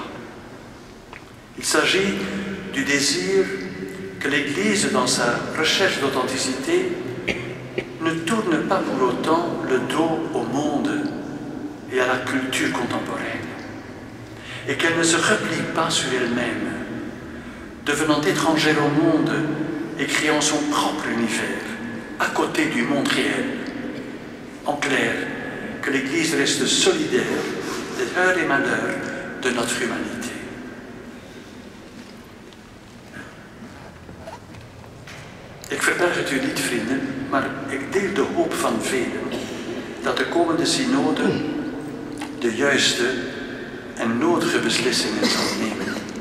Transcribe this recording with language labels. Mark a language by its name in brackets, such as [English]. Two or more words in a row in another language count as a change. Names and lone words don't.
[French] Il s'agit du désir que l'Église, dans sa recherche d'authenticité, ne tourne pas pour autant le dos au monde et à la culture contemporaine, et qu'elle ne se replie pas sur elle-même, devenant étrangère au monde et créant son propre univers, à côté du monde réel. En clair, que l'Église reste solidaire des heures et malheurs de notre humanité. [Dutch] Ik verberg het u niet, vrienden, maar ik deel de hoop van velen dat de komende synode de juiste en nodige beslissingen zal nemen.